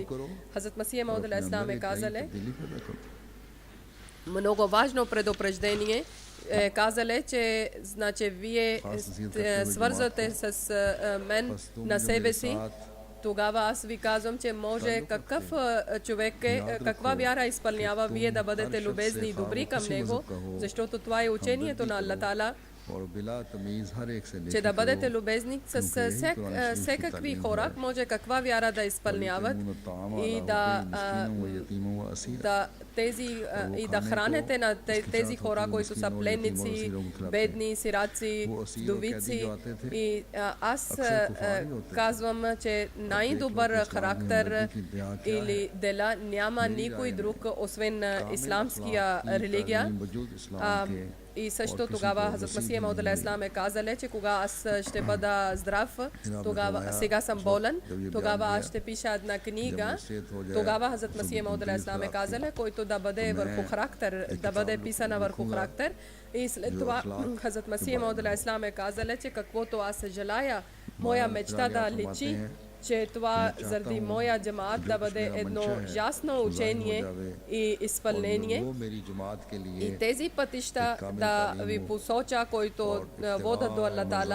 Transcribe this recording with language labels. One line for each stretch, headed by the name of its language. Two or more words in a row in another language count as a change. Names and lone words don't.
Bulgarian: Хазрат Масия Мауд алейхиссалам е казали, много важно предупреждение, казали, че значи вие свързвате с мен на себе си тогава аз ви казвам, че може какъв човек е, каква вяра изпълнява, вие да бъдете любезни и добри към него, защото това е учението на Аллах Таала,
Hindi: और बिला तमीज हर एक से
Bulgarian: че да
Hindi: नेकी
Bulgarian: бъдете
Hindi: करो,
Bulgarian: любезни с
Hindi: क्योंकि यही कुरान शरीफ की
Bulgarian: всекакви
Hindi: तालीम
Bulgarian: хора,
Hindi: है।
Bulgarian: може каква вяра да изпълняват
Arabic: ويطعمون الطعام
Bulgarian: и
Arabic: अला
Bulgarian: да,
Arabic: حبه مسكينا ويتيما وأسيرا.
Bulgarian: да тези и да храните на тези хора, които са пленници, бедни, сираци, вдовици. И аз казвам, че най-добър характер или дела няма никой друг, освен исламския религия. И също тогава Хазрат Масих Мауд
Arabic: عليه السلام
Bulgarian: е казал, че кога аз ще бъда здрав, тогава сега съм болен, тогава аз ще пиша една книга. Тогава Хазрат Масих Мауд
Arabic: عليه السلام
Bulgarian: е казал, който да бъде върху характер, да бъде писана върху характер. И след това Хазрат Масих Мауд
Arabic: عليه السلام
Bulgarian: е казал, че каквото аз желая, моя мечта да личи, че това заради моя джамаат да бъде едно ясно учение и изпълнение. И тези пътища да ви посоча, които водят до Аллах Таала.